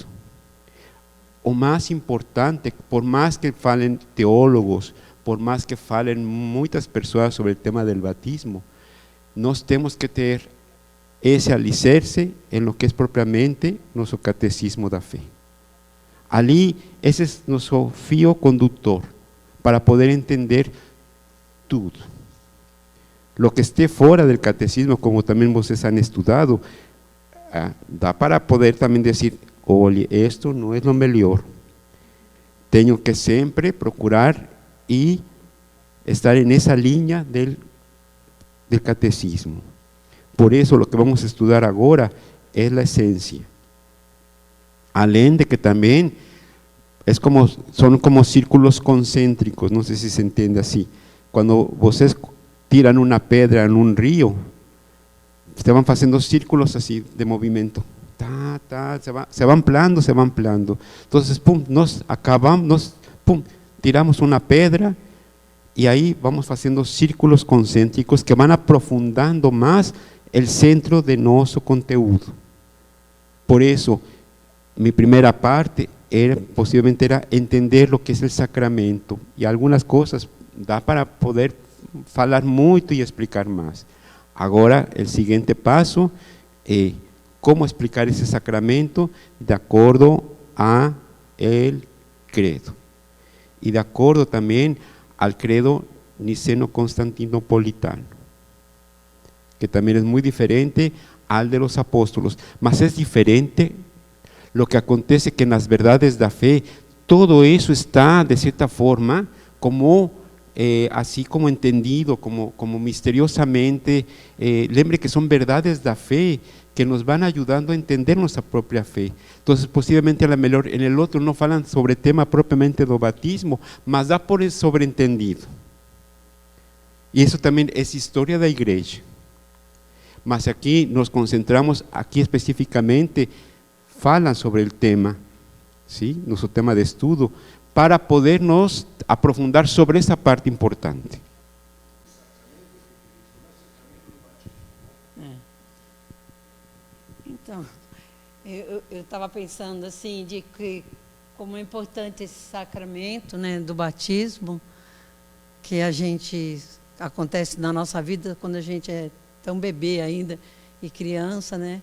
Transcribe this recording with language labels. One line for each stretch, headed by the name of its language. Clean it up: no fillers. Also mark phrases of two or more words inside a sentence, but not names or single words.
Portuguese: O mais importante, por mais que falem teólogos, por mais que falem muitas pessoas sobre o tema do batismo, nós temos que ter esse alicerce em
Spanish: lo que
Portuguese: é propriamente nosso catecismo da fé. Ali, esse é nosso fio condutor para poder entender tudo.
Spanish: Lo que esté
Portuguese: fora do catecismo, como também vocês han estudado, dá para poder também dizer, olhe, isto não é o melhor. Tenho que sempre procurar e estar nessa linha do catecismo. Por isso, o que vamos estudar agora é a essência. Além de que também são como círculos concêntricos, não sei se se entende assim. Quando vocês tiram uma pedra em um rio, estavam fazendo círculos assim de movimento.
Spanish: Se va ampliando, se va ampliando. Entonces, tiramos una pedra y ahí vamos haciendo círculos concéntricos que van aprofundando más el centro de nuestro conteúdo. Por eso, mi primera parte posiblemente era entender lo que es el sacramento, y algunas cosas
Portuguese: da para poder falar
Spanish: mucho y explicar más. Ahora, el siguiente paso es como explicar
Portuguese: esse sacramento de acordo a el credo e de acordo também ao credo niceno-constantinopolitano, que também é muito diferente ao
Spanish: de los apóstolos,
Portuguese: mas é diferente.
Spanish: Lo que
Portuguese: acontece que nas verdades da fé todo isso está de certa forma como assim como entendido, como misteriosamente. Lembre que são verdades da fé que nos
Spanish: van ayudando a entender nuestra propia fe. Entonces, posiblemente a lo mejor en el otro no falan sobre el tema propiamente
Portuguese: do batismo, mas dá por sobreentendido.
Spanish: Y eso también es historia
Portuguese: da igreja.
Spanish: Mas aquí nos concentramos, aquí específicamente, falan sobre el tema, ¿sí? Nuestro tema de estudio, para podernos aprofundar sobre esa parte importante.
Portuguese: Então, eu estava pensando assim, de que como é importante esse sacramento, né, do batismo, que acontece na nossa vida quando a gente é tão bebê ainda e criança, né?